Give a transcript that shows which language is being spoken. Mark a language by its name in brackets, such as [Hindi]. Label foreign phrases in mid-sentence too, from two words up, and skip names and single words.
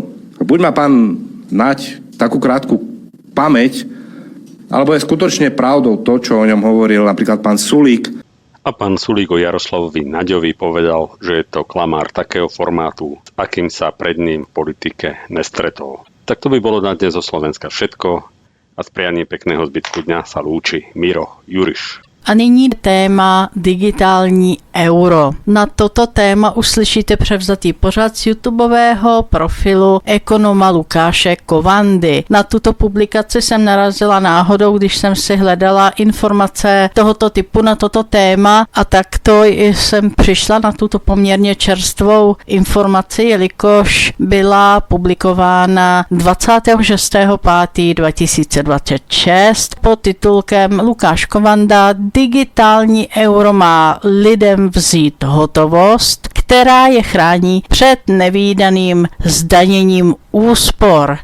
[Slovak] Buď má pán Naď takú krátku pamäť, alebo je skutočne pravdou to, čo o ňom hovoril napríklad pán Sulík. A pán Sulík o Jaroslavovi Naďovi povedal, že je to klamár takého formátu, s akým sa pred ním v politike nestretol. Tak to by bolo na dnes zo Slovenska všetko a s prianím pekného zbytku dňa sa lúči Miro Juriš. [Czech] A nyní téma digitální euro. Na toto téma uslyšíte převzatý pořad z YouTubeového profilu ekonoma Lukáše Kovandy. Na tuto publikaci jsem narazila náhodou, když jsem si hledala informace tohoto typu na toto téma a takto jsem přišla na tuto poměrně čerstvou informaci, jelikož byla publikována 26.5.2026 pod titulkem Lukáš Kovanda digitální euro má lidem vzít hotovost, která je chrání před nevídaným zdaněním úspor.